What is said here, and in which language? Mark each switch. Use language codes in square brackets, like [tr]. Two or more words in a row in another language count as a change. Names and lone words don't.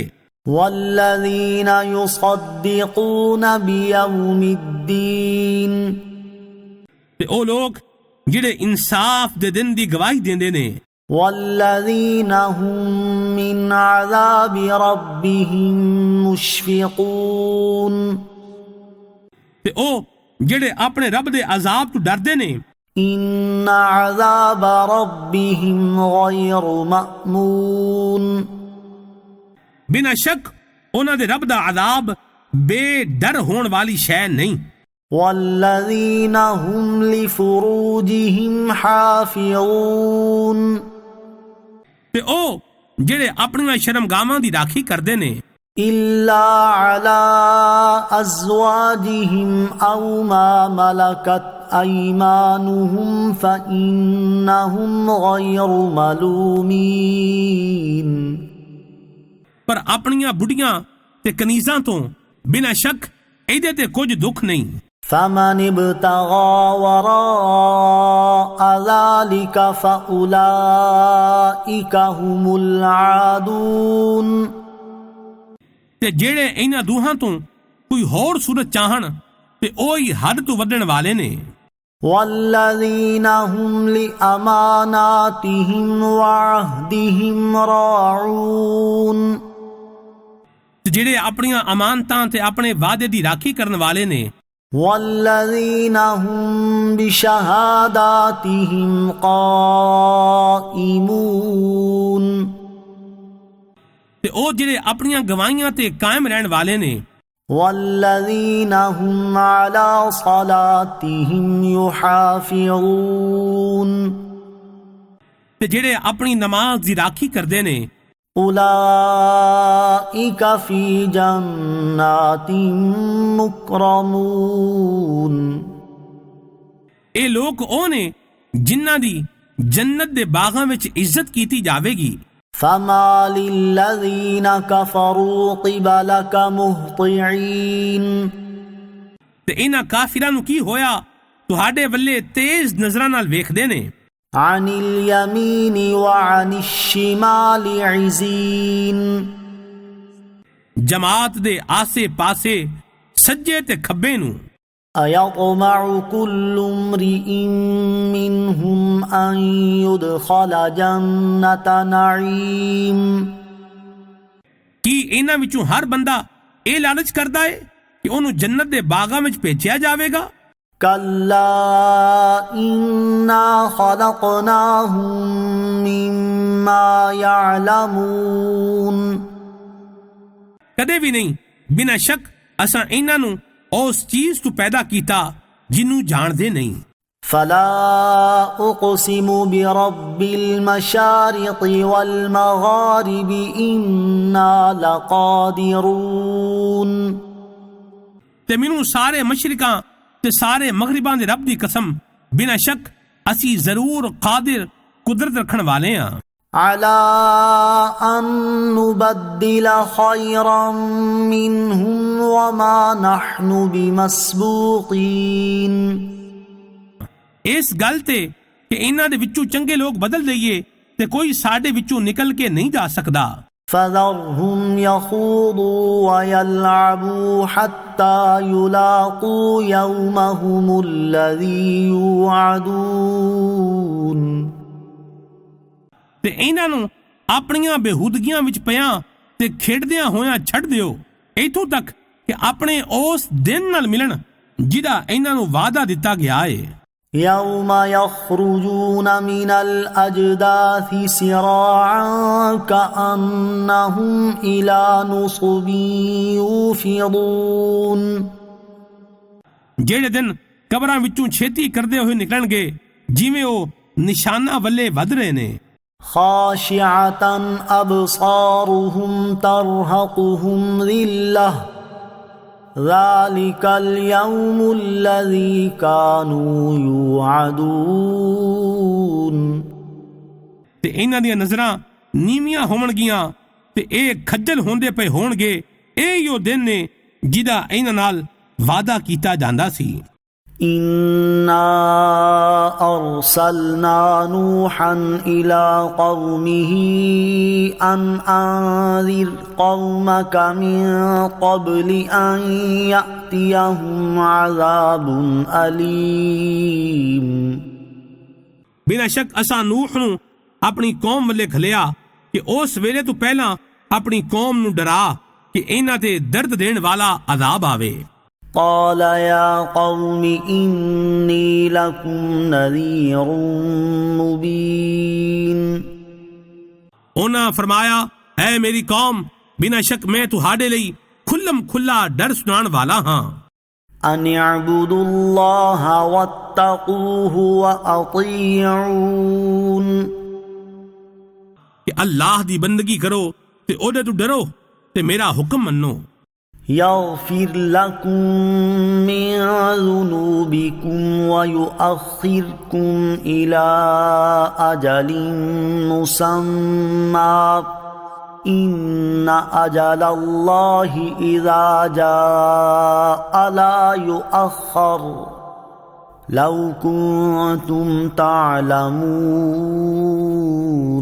[ar] وَالَّذِينَ يُصَدِّقُونَ بِيَوْمِ الدِّينِ [pa] تے او لوگ جڑے انصاف دے دن دی گواہی دیندے نے۔ [ar] وَالَّذِينَ هُمْ مِنْ عَذَابِ رَبِّهِمْ مُشْفِقُونَ [pa] تے او جڑے اپنے رب دے عذاب تو ڈردے نے۔ [ar] إِنَّ عَذَابَ رَبِّهِمْ غَيْرُ مَأْمُونٍ [pa] بنا شک انہاں دے رب دا عذاب بے ڈر ہون والی شے نہیں۔ [ar] وَالَّذِينَ هُمْ لِفُرُوجِهِمْ حَافِظُونَ [pa] تے او جڑے اپنیاں شرمگاہاں دی راکھی کردے نے۔ [ar] إِلَّا عَلَىٰ أَزْوَاجِهِمْ أَوْ مَا مَلَكَتْ أَيْمَانُهُمْ فَإِنَّهُمْ غَيْرُ مَلُومِينَ [pa] پر اپنیاں بڑیاں تے کنیزاں تو بنا شک ایدے تے کچھ دکھ نہیں۔ [ar] فَمَنِ ابْتَغَىٰ وَرَاءَ ذَٰلِكَ فَأُولَٰئِكَ هُمُ الْعَادُونَ [pa] تے جڑے انہاں دوہاں تو کوئی ہور صورت چاہن تے اوہی حد تو ودن والے نے۔ [ar] وَالَّذِينَ هُمْ لِأَمَانَاتِهِمْ وَعَهْدِهِمْ رَاعُونَ [pa] تے جڑے اپنیاں امانتاں تے اپنے وعدے دی راکھی کرن والے نے۔ [ar] وَالَّذِينَ هُمْ بِشَهَادَاتِهِمْ قَائِمُونَ [pa] تے او جڑے اپنیاں گواہیاں تے قائم رہن والے نے۔ [ar] وَالَّذِينَ هُمْ عَلَى صَلَاتِهِمْ يُحَافِظُونَ [pa] تے جڑے اپنی نماز دی راکھی کردے نے۔ [ar] أُولَئِكَ فِي جَنَّاتٍ مُكْرَمُونَ [pa] اے لوگ او نے جنہ دی جنت دے باغاں وچ عزت کیتی جاوے گی۔ [ar] فَمَالِ الَّذِينَ كَفَرُوا قِبَلَكَ مُهْطِعِينَ [pa] تے انہاں کافراں نو کی ہویا تہاڈے ولے تیز نظراں نال ویکھدے نے۔ [ar] عَنِ الْيَمِينِ وَعَنِ الشِّمَالِ عِزِينَ [pa] جماعت دے آسے پاسے سجے تے کھبے نو۔ [ar] أَيَطْمَعُ كُلُّ امْرِئٍ مِّنْهُمْ أَن يُدْخَلَ جَنَّةَ نَعِيمٍ [pa] کی انہاں وچوں ہر بندہ اے لالچ کردا ہے کہ انہوں جنت دے باغاں وچ بھیجیا جاوے گا؟ [ar] كَلَّا إِنَّا خَلَقْنَاهُم مِّمَّا يَعْلَمُونَ [pa] کدے بھی نہیں، بنا شک اساں انہاں نو اس چیز تو پیدا کیتا جنوں جان دے نہیں۔ [ar] فَلَا أُقْسِمُ بِرَبِّ الْمَشَارِقِ وَالْمَغَارِبِ إِنَّا لَقَادِرُونَ [pa] تے مینوں سارے مشرقاں تے سارے مغرباں دے رب دی قسم بنا شک اسی ضرور قادر قدرت رکھن والے ہاں۔ [ar] عَلَىٰ أَن نُبَدِّلَ خَيْرًا مِّنْهُمْ وَمَا نَحْنُ بِمَسْبُوقِينَ [pa] اس گل تے کہ انہاں دے وچوں چنگے لوگ بدل دئیے تے کوئی ساڈے وچوں نکل کے نہیں جا سکدا۔ [ar] فذرهم يخوضوا ويلعبوا حتى يلاقوا يومهم الذي يوعدون [pa] ਤੇ ਇਹਨਾਂ ਨੂੰ ਆਪਣੀਆਂ ਬੇਹੂਦਗੀਆਂ ਵਿੱਚ ਪਿਆਂ ਤੇ ਖੇਡਦਿਆਂ ਹੋਇਆਂ ਛੱਡ ਦਿਓ, ਇੱਥੋਂ ਤੱਕ ਕਿ ਆਪਣੇ ਉਸ ਦਿਨ ਨਾਲ ਮਿਲਣ ਜਿਹਦਾ ਇਹਨਾਂ ਨੂੰ ਵਾਅਦਾ ਦਿੱਤਾ ਗਿਆ ਏ। [ar] يوم يخرجون من الأجداث سراعا كأنهم إلى نصب يوفضون [pa] ਜਿਹੜੇ ਦਿਨ ਕਬਰਾਂ ਵਿੱਚੋਂ ਛੇਤੀ ਕਰਦੇ ਹੋਏ ਨਿਕਲਣਗੇ ਜਿਵੇਂ ਉਹ ਨਿਸ਼ਾਨਾਂ ਵੱਲੇ ਵਧ ਰਹੇ ਨੇ। [ar] خاشعة أبصارهم ترهقهم ذلة ذلك اليوم الذي كانوا يوعدون [pa] ਤੇ ਇਹਨਾਂ ਦੀਆਂ ਨਜ਼ਰਾਂ ਨੀਵੀਆਂ ਹੋਣਗੀਆਂ ਤੇ ਇਹ ਖੱਜਲ ਹੁੰਦੇ ਪਏ ਹੋਣਗੇ। ਇਹ ਉਹ ਦਿਨ ਨੇ ਜਿਹਦਾ ਇਹਨਾਂ ਨਾਲ ਵਾਅਦਾ ਕੀਤਾ ਜਾਂਦਾ ਸੀ। [ar] إنا أرسلنا نوحا إلى قومه أن أنذر قومك من قبل أن يأتيهم عذاب أليم [pa] بلا شک اساں نوح نو اپنی قوم والے گھلیا کہ اس ویلے تو پہلا اپنی قوم نو ڈرا کہ انہاں تے درد دین والا عذاب آوے۔ [ar] قال يا قوم إني لكم نذير مبين [pa] انہاں فرمایا اے میری قوم بنا شک میں تہاڈے لئی کھلم کھلا ڈر سنان والا ہاں۔ [ar] أن اعبدوا الله واتقوه وأطيعون [pa] کہ اللہ دی بندگی کرو تے اودے تو ڈرو تے میرا حکم منو۔ [ar] يغفر لكم من ذنوبكم ويؤخركم إلى أجل مسمى إن أجل الله إذا جاء لا يؤخر لو كنتم تعلمون